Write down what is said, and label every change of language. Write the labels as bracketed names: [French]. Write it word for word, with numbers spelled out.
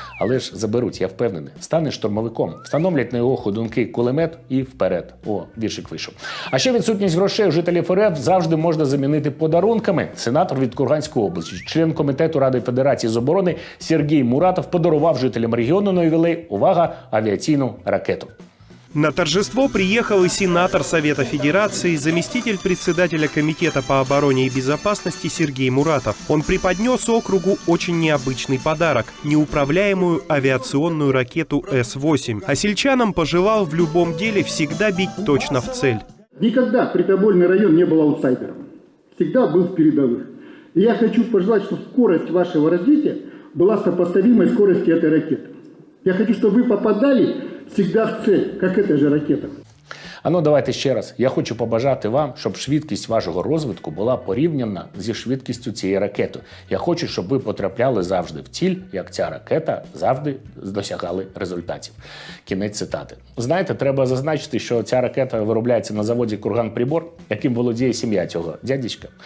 [Ukrainian] Але ж заберуть, я впевнений. Стане штурмовиком, встановлять на його ходунки кулемет і вперед. О, віршик вийшов. А ще відсутність грошей у жителів ер еф завжди можна замінити подарунками. Сенатор від Курганської області, член комітету Ради Федерації з оборони Сергій Муратов подарував жителям регіону на ювілей, увага, авіаційну ракету. [Russian] На торжество приехал и сенатор Совета Федерации, заместитель председателя Комитета по обороне и безопасности Сергей Муратов. Он преподнес округу очень необычный подарок – неуправляемую авиационную ракету эс восемь. А сельчанам пожелал в любом деле всегда бить точно в цель. Никогда притобольный район не был аутсайдером. Всегда был в передовых. И я хочу пожелать, чтобы скорость вашего развития была сопоставимой скорости этой ракеты. Я хочу, чтобы вы попадали всегда в цель, как эта же ракета. [Ukrainian] А ну давайте ще раз. Я хочу побажати вам, щоб швидкість вашого розвитку була порівняна зі швидкістю цієї ракети. Я хочу, щоб ви потрапляли завжди в ціль, як ця ракета, завжди досягали результатів. Кінець цитати. Знаєте, треба зазначити, що ця ракета виробляється на заводі «Курган-Прибор», яким володіє сім'я цього дядечка.